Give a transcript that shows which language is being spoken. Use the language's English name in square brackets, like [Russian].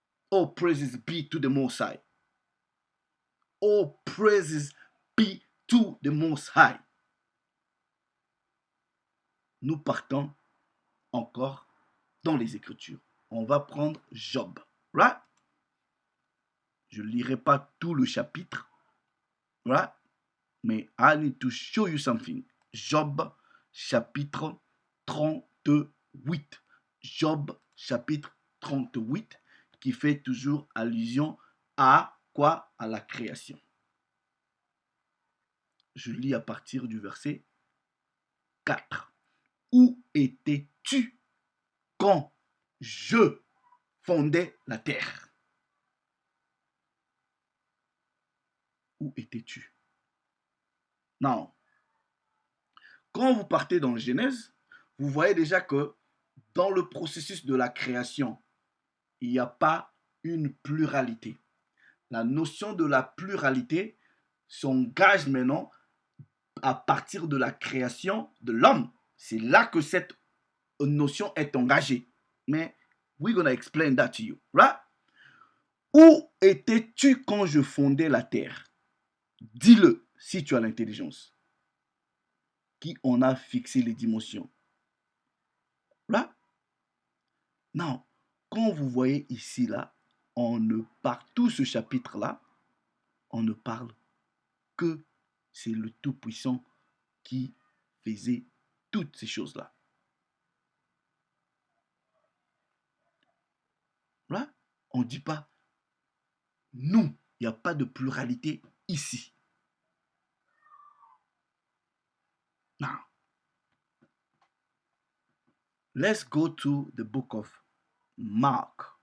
[English] Oh, praises be to the Most High. Oh, praises be to the Most High. [French] Nous partons encore dans les Écritures. On va prendre Job. Right? Je ne lirai pas tout le chapitre. [English] Right? Mais I need to show you something. [French] Job, chapitre 38. Job, chapitre 38, qui fait toujours allusion à quoi? À la création. Je lis à partir du verset 4. Où étais-tu quand je fondais la terre? Où étais-tu? Non. Quand vous partez dans le Genèse, vous voyez déjà que dans le processus de la création, il n'y a pas une pluralité. La notion de la pluralité s'engage maintenant à partir de la création de l'homme. C'est là que cette notion est engagée. [English] Mais we're gonna explain that to you, right? [French] Où étais-tu quand je fondais la terre? Dis-le si tu as l'intelligence. Qui en a fixé les dimensions? Right? Non. Quand vous voyez ici, là, on ne parle, tout ce chapitre-là, on ne parle que c'est le Tout-Puissant qui faisait toutes ces choses-là. Right? On ne dit pas nous, il n'y a pas de pluralité ici. [English] Now, let's go to the book of Mark.